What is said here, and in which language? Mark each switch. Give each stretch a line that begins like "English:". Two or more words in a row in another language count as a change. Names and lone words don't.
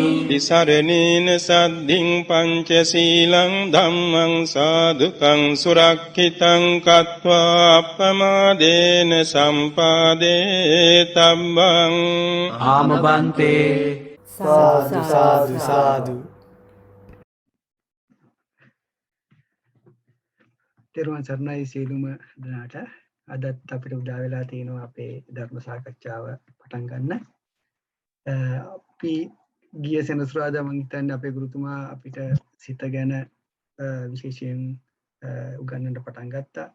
Pali: විසරණේන සද්ධින් පංචශීලං ධම්මං සාදුකං සුරක්ඛිතං කତ୍වා අප්පමාදේන සම්පාදේ තබ්බං ආමබන්තේ සාදු සාදු සාදු.
Sinhala: තෙරුවන් සරණයි සියලුම දෙනාට. අදත් අපිට උදා වෙලා තියෙනවා අපේ ධර්ම සාකච්ඡාව පටන් ගන්න. අපි ගිය සෙනසුරාදා මම හිතන්නේ අපේ ගුරුතුමා අපිට සිත ගැන විශේෂයෙන් උගන්වන්න පටන් ගත්තා.